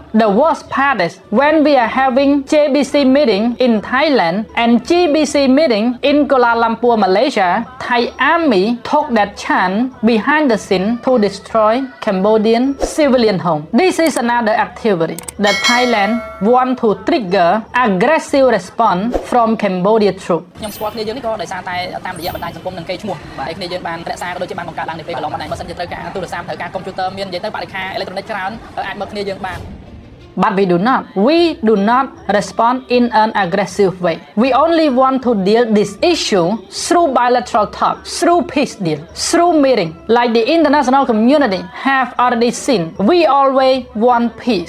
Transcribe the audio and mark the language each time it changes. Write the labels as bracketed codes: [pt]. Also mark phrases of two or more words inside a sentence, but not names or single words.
[en] The worst part is when we are having JBC meeting in Thailand and GBC meeting in Kuala Lumpur, Malaysia, Thai Army took that chance behind the scene to destroy Cambodian civilian home. This is another activity that Thailand want to trigger aggressive response from Cambodia troops. [km] ខ្ញុំស្គាល់គ្នាយើងនេះក៏ដោយសារតែតាមរយៈបណ្ដាញសង្គមនិងកេរ្តិ៍ឈ្មោះបាទគ្នាយើងបានរក្សាក៏ដូចជាបានបង្កើតឡើងនៅពេលកន្លងមកដែរបើសិនជាត្រូវការទូរស័ព្ទត្រូវការកុំព្យូទ័រមាននិយាយទៅបរិក្ខារអេឡិចត្រូនិកច្រើនអាចមើលគ្នាយើងបាន [en] But we do not respond in an aggressive way. We only want to deal this issue through bilateral talk, through peace deal, through meeting. Like the international community have already seen, we always want peace.